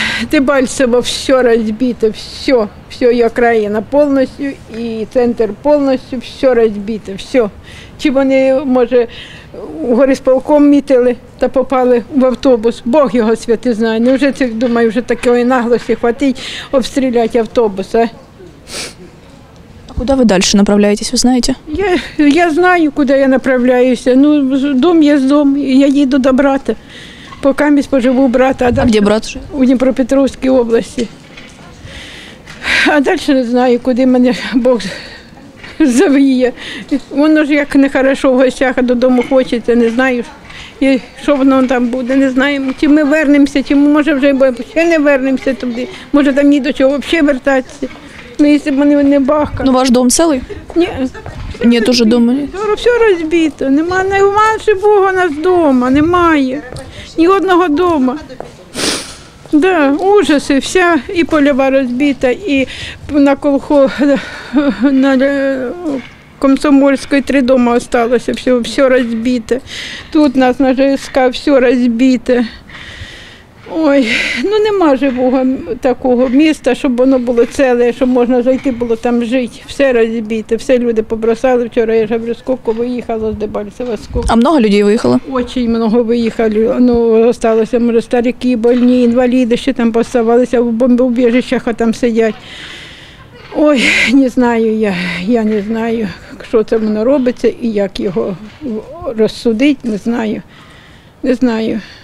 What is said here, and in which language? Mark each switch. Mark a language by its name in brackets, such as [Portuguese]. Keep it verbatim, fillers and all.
[Ukrainian] Дебальцево все розбито, все, все, і окраїна повністю, і центр повністю, все розбито, все. Чи вони, може, горисполком мітили та попали в автобус, Бог його святий знає. Не вже це, думаю, вже такої наглості хватить обстріляти автобус, а? [Russian] Куда вы дальше направляетесь, вы знаете? Я, я знаю, куда я направляюсь. Ну, дом есть дом, я еду до брата. Пока я поживу у брата. А, а где брат? У Днепропетровской области. [Ukrainian] А дальше не знаю, куди мене Бог завіє. Воно ж як нехорошо в гостях, а додому хочеться, не знаю, і що воно там буде, не знаємо. Чи ми вернемося, чи ми, може, вже ще не вернемося туди. Може, там ні до чого взагалі вертатися. Ну, якщо б вони не бахкали. Ну, ваш дом цілий? Ні. Ні, теж дома. Все розбито. Нема, нема живого нас вдома, немає. Ні одного дома. Да, ужаси, вся і польова розбита, і на колхо, на Комсомольській три дома залишилося, все, все розбите. Тут нас на ЖСК все розбите. Ой, ну нема живого такого міста, щоб воно було ціле, щоб можна зайти було там жити. Все розбите, все люди побросали. Вчора я ж говорю, скільки виїхало з Дебальцева, скільки. [Russian] А много людей виїхало? Очень много виїхало. [Ukrainian] Ну, залишилося, може, старики, больні, інваліди, ще там поставалися в бомбоубіжищах, а там сидять. Ой, не знаю я, я не знаю, що це воно робиться і як його розсудити, не знаю, не знаю.